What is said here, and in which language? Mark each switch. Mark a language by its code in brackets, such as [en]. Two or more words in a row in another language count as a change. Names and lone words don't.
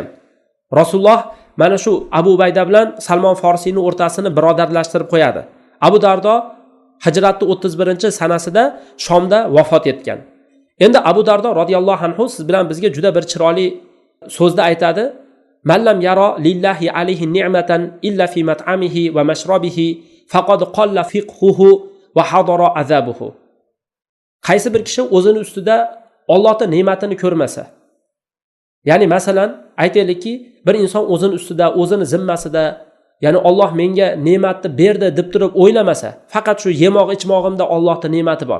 [uz] Rasululloh mana shu Abu Ubayda bilan Salmon Forsiyning o'rtasini birodarlashtirib qo'yadi. Abu Dardo hijratning 31-sanasida Shomda vafot etgan. Endi Abu Dardo radhiyallohu anhu siz bilan bizga juda bir chiroyli so'zda aytadi. [ar] من لم ير لله عليه نعمة إلا في مطعمه ومشربه فقد قل فقهه وحضر عذابه. [uz] Qaysi bir kishi o'zini ustida Allohning ne'matini ko'rmasa, ya'ni masalan aytaylikki, bir inson o'zini ustida, o'zini zimmasida, ya'ni Alloh menga ne'matni berdi deb turib o'ylamasa, faqat shu yemoq ichmog'imda Allohning ne'mati bor.